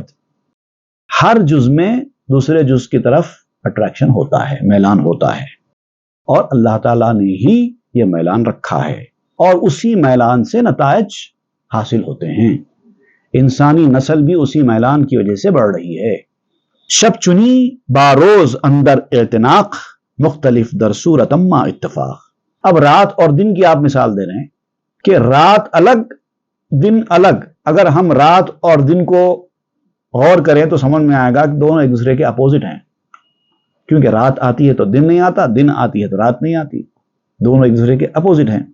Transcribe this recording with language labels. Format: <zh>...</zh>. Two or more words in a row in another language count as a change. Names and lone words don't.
<ur>ہر جز میں دوسرے جز کی طرف اٹریکشن ہوتا ہے، میلان ہوتا ہے، اور اللہ تعالیٰ نے ہی یہ میلان رکھا ہے اور اسی میلان سے نتائج حاصل ہوتے ہیں۔ انسانی نسل بھی اسی میلان کی وجہ سے بڑھ رہی ہے۔</ur> <fa>شب چنی باروز اندر اعتناق، مختلف در صورت اما اتفاق۔</fa> <ur>اب رات اور دن کی آپ مثال دے رہے ہیں کہ رات الگ دن الگ۔ اگر ہم رات اور دن کو غور کریں تو سمجھ میں آئے گا کہ دونوں ایک دوسرے کے اپوزٹ ہیں، کیونکہ رات آتی ہے تو دن نہیں آتا، دن آتی ہے تو رات نہیں آتی، دونوں ایک دوسرے کے اپوزٹ ہیں۔</ur>